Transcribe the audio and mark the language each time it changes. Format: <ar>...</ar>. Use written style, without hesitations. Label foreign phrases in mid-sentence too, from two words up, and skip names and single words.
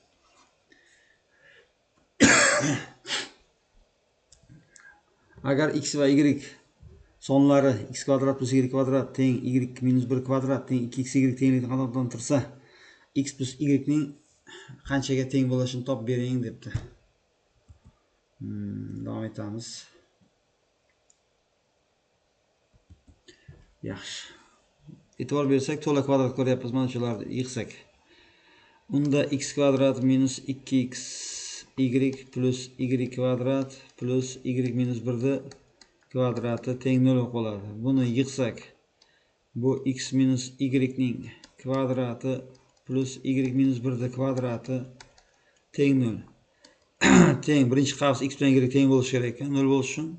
<uz>Agar x va y sonlari x kvadrat plus y kvadrat teng y minus 1 kvadrat teng 2x y tenglikni qanoatdan tursa, x plus y ning qanchaga teng bo'lishini topib bering debdi. Davom etamiz. Yaxshi. E'tibor bersak, to'la kvadrat ko'ryapmiz, mana shularni yig'sak. Unda x kvadrat minus 2x y plus y kvadrat plus y minus 1 kvadrati teng 0 bo'ladi. Buni yig'sak, bu x minus y ning kvadrati plus y minus 1 kvadrati teng 0. Teng birinchi qavs x bilan y teng bo'lishi kerak ekan, 0 bo'lishi uchun.</uz>